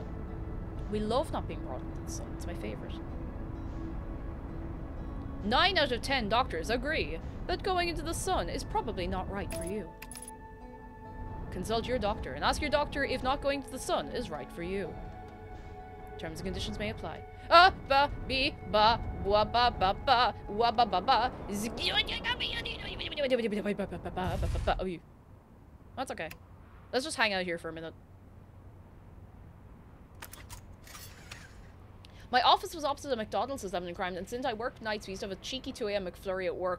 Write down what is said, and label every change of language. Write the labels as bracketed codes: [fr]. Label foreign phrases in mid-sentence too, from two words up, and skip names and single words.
[en] We love not being brought into the sun. It's my favorite. 9 out of 10 doctors agree that going into the sun is probably not right for you. Consult your doctor and ask your doctor if not going to the sun is right for you. Terms and conditions may apply. Ah, ba, be, ba, wa, ba, ba, ba, wa, ba, ba, ba. Oh, you. That's okay. Let's just hang out here for a minute. My office was opposite a McDonald's as I'm in crime, and since I worked nights, we used to have a cheeky 2 AM McFlurry at work.